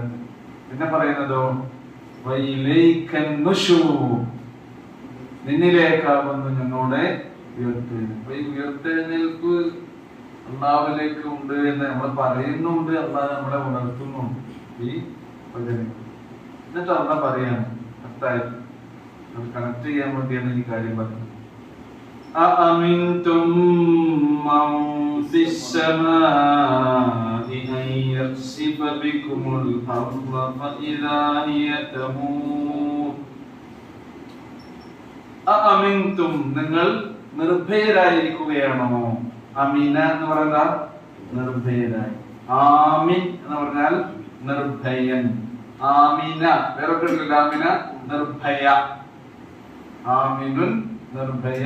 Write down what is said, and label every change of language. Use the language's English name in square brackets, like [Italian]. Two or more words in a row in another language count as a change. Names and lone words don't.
[Malayalam] പിന്നെ പറയുന്നതോ നിന്നിലേക്കാകുന്നു ഞങ്ങളുടെ ഉയർത്തെഴുന്നേൽപ്പ്. ഈ ഉയർത്തെഴുന്നേൽപ്പ് അള്ളാഹുവിലേക്ക് ഉണ്ട് എന്ന് നമ്മൾ പറയുന്നുണ്ട്. അള്ളാഹ് നമ്മളെ ഉണർത്തുന്നുണ്ട് ഈ വചനങ്ങൾ. എന്നിട്ട് അള്ളാഹ് പറയാണ് അത്തായത് അത് കണക്ട് ചെയ്യാൻ വേണ്ടിയാണ് ഈ കാര്യം പറഞ്ഞത്. [Arabic] أأمنتم من في السماء أن يخسف بكم الأرض فإذا هي تمور. [Malayalam] أأمنتم നിങ്ങൾ നിർഭയരായിരിക്കുകയാണോ? അമീന എന്ന് പറഞ്ഞാൽ നിർഭയരായി. ആമിൻ എന്ന് പറഞ്ഞാൽ നിർഭയൻ. ആമിന വേറൊക്കെ ഉണ്ടല്ലോ. ആമിന നിർഭയ. ആമിനുൻ നിർഭയൻ.